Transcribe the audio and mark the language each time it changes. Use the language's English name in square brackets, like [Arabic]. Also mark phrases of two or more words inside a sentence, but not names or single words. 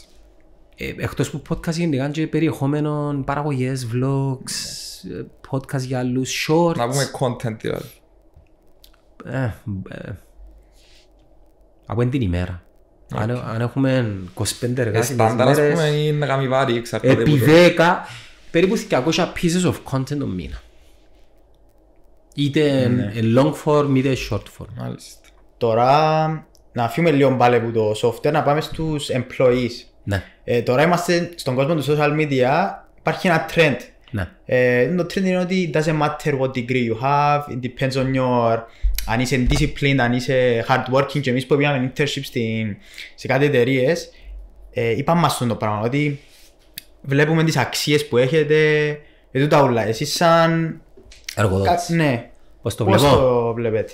[Greek] Εκτός που podcast γενικά και περιεχόμενο, παραγωγές, [English] vlogs, podcast [Greek] για άλλους, shorts. Να πούμε content δηλαδή. Από την ημέρα. Αν έχουμε 25 εργάσιμες στάνταρ, ας πούμε, ή να κάνει βάρη, εξαρτάται επί 10, περίπου 200 [English] pieces of content [Greek] το μήνα. Είτε [English] long form [Greek] είτε [English] short form. [Greek] Μάλιστα. Τώρα να φύγουμε λίγο πάλι από το software, να πάμε στους employees. Ναι. Τώρα είμαστε στον κόσμο του [English] social media, [Greek] υπάρχει ένα trend. Ναι. Το trend είναι ότι [English] it doesn't matter what degree you have, it depends on your, [Greek] αν είσαι disciplined, αν είσαι hardworking. Και εμείς που πήγαμε internship σε κάτι εταιρείες, είπαμε μας το πράγμα, ότι βλέπουμε τις αξίες που έχετε, τα ούλα. Εσείς σαν εργοδότης. Ναι. Πώς το βλέπετε?